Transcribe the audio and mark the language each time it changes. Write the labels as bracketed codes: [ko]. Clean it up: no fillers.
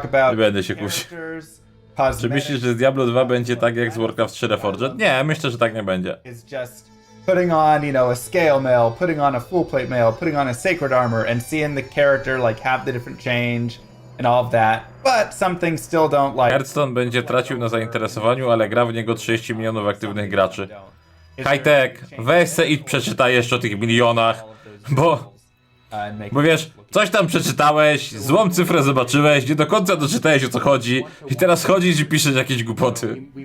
[pl] Nie będę się kusił. Czy myślisz, że Diablo 2 będzie tak jak z Warcraft 3 Reforged? Nie, myślę, że tak nie będzie. [en] Putting on, a scale mail, putting on a full plate mail, putting on a sacred armor, and seeing the character like have the different change and all of that. But some things still don't like. [pl] Hearthstone będzie tracił na zainteresowaniu, ale gra w niego 30 milionów aktywnych graczy. Hightech, weź se i przeczytaj jeszcze o tych milionach, bo wiesz, coś tam przeczytałeś, złą cyfrę zobaczyłeś, nie do końca doczytałeś o co chodzi i teraz chodzisz i piszesz jakieś głupoty.